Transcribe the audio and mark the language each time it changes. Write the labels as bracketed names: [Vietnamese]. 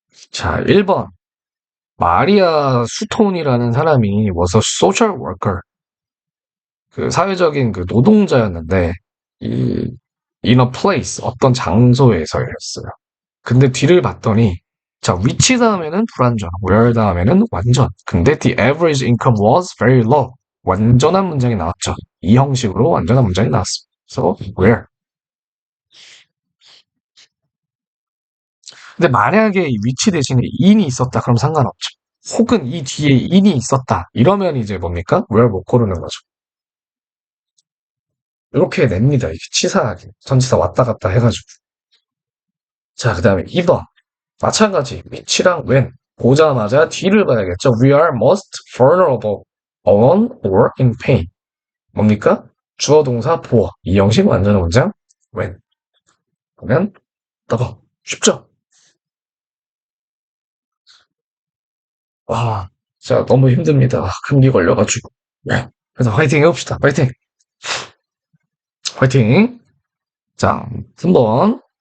[Korean] 자 1번 마리아 수톤이라는 사람이 [English] was a social worker [Korean] 그 사회적인 그 노동자였는데 이 in a place 어떤 장소에서였어요. 근데 뒤를 봤더니 자 위치 다음에는 불완전, where 다음에는 완전. 근데 [English] the average income was very low. [Korean] 완전한 문장이 나왔죠. 이 형식으로 완전한 문장이 나왔습니다. [English] So where? [Korean] 근데 만약에 이 위치 대신에 in이 있었다 그럼 상관없죠. 혹은 이 뒤에 in이 있었다 이러면 이제 뭡니까? where 못 고르는 거죠. 이렇게 냅니다. 이게 치사하게 전치사 왔다 갔다 해가지고. 자, 그 다음에 2번. 마찬가지. which랑 when. 보자마자 뒤를 봐야겠죠. [English] We are most vulnerable, alone or in pain. [Korean] 뭡니까? 주어 동사 보어. 이 형식 완전한 문장. when. 그러면 너가 쉽죠? 아, 진짜 너무 힘듭니다. 감기 걸려가지고. 네. 그래서 화이팅 해봅시다. 화이팅! 화이팅! 자, 3번.